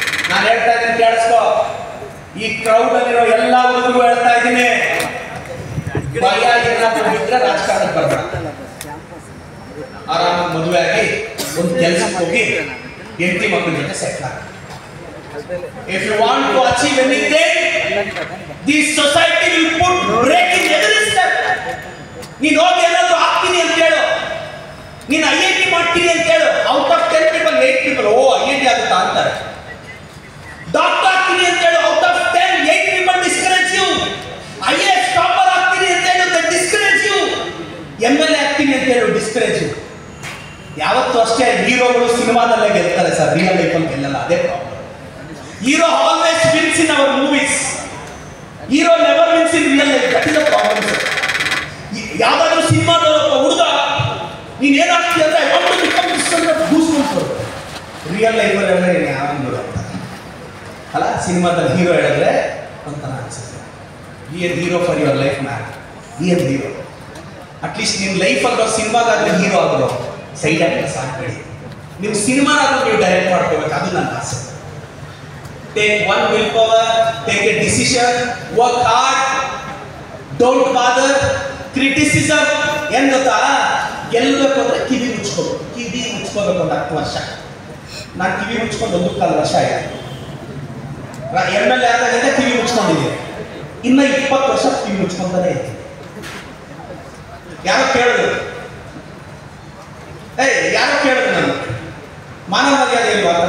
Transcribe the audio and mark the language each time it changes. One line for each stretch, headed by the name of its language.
Kannada: ನಾನು ಹೇಳ್ತಾ ಇದ್ದೀನಿ, ಕೇಳಿಸ್ಕೋ. ಈ ಕ್ರೌಡ್ ಅಲ್ಲಿರೋ ಎಲ್ಲ ಹುಡುಗರು ಹೇಳ್ತಾ ಇದ್ದೀನಿ, ಭಯ ಏನಾದ್ರೂ ಬಿಟ್ರೆ ರಾಜಕಾರಣಕ್ಕೆ ಬರ್ಬೇಡ. ಆರಾಮಾಗಿ ಮದುವೆ ಆಗಿ ಒಂದು ಕೆಲಸಕ್ಕೆ ಹೋಗಿ ಹೆಂಡತಿ ಮಕ್ಕಳ ಜೊತೆ ಸೆಟ್ಲ್ ಆಗಿ.
English: If you want to achieve anything, this society will put break in every step.
Kannada: ನೀನು ಹೋಗಿ ಏನಾದ್ರು ಆಗ್ತೀನಿ ಅಂತ ಹೇಳು, ನೀನು IIT ಮಾಡ್ತೀನಿ ಅಂತ ಹೇಳು. Out of 10 people 8 people O IIT ಆಗುತ್ತಾ ಅಂತಾರೆ. ಡಾಕ್ಟರ್ ಆಗ್ತೀನಿ ಅಂತ ಹೇಳು, out of 10
English: 8 people discourage you.
Kannada: IAS topper ಆಗ್ತೀನಿ ಅಂತ ಹೇಳು,
English: they discourage you.
Kannada: MLA ಆಗ್ತೀನಿ ಅಂತ ಹೇಳು, discourage you. ಯಾವತ್ತೂ ಅಷ್ಟೇ ಹೀರೋಗಳು ಸಿನಿಮಾದಲ್ಲೇ ಗೆಲ್ತಾರೆ ಸರ್, ರಿಯಲ್ ಲೈಫಲ್ಲಿ ಗೆಲ್ಲಲ್ಲ. ಅದೇ problem.
English: Hero always wins in our movies. Hero never wins in real life. That is the problem, sir.
Kannada: ಯಾವ್ದಾದ್ರು ಸಿನಿಮಾದಲ್ಲ ಹುಡುಗ ನೀನ್ ಏನಾಗ್ತೀಯ ಅಂದ್ರೆ
English: I want to become this
Kannada: ಅಂತ ಗೂಸ್ಬಂಪ್ಸ್ ಬರುತ್ತೆ. ರಿಯಲ್ ಲೈಫಲ್ಲಿ ಹೇಳಿದ್ರೆ ಯಾರು ಅಲ್ಲ, ಸಿನಿಮಾದಲ್ಲಿ ಹೀರೋ ಹೇಳಿದ್ರೆ ಒಂಥರ ಅನ್ಸುತ್ತೆ.
English: Be an hero for your life man.
Kannada: B N hero. At least ನಿಮ್ಮ ಲೈಫಲ್ಲಿ ಸಿನಿಮಾಗಾದ್ರೆ ಹೀರೋ ಆದ್ರು ಸೈಡ್ ಆಗಿ ಸಾಕ್ಬೇಡಿ. ನೀವು ಸಿನಿಮಾನಾದ್ರೂ ನೀವು ಡೈರೆಕ್ಟ್ ಮಾಡ್ಕೋಬೇಕು, ಅದು ನನ್ನ ಆಸೆ.
English: Take one willpower, take a decision, work hard, don't bother criticism.
Kannada: ಏನು ಗೊತ್ತಾ, ಗೆಲ್ಲಬೇಕು ಅಂದ್ರೆ ಕಿವಿ ಮುಚ್ಕೋಬೇಕು. ಕಿವಿ ಮುಚ್ಕೋಬೇಕು ಒಂದು 10 ವರ್ಷ. ನಾನು ಕಿವಿ ಮುಚ್ಕೊಂಡು 1.25 ವರ್ಷ ಆಯ್ತು. MLA ಆದಾಗಿಂದ ಕಿವಿ ಮುಚ್ಕೊಂಡಿದ್ದೀನಿ. ಇನ್ನ 20 ವರ್ಷ ಕಿವಿ ಮುಚ್ಕೊಂತಾನೆ ಇದ್ದೀನಿ. ಯಾರೋ ಕೇಳಿದ್ರು, ಯಾರೋ ಕೇಳಿದ್ರು ನಾನು ಮಾನವ ಮರ್ಯಾದೆ ಇಲ್ವಾ ಅಂತ.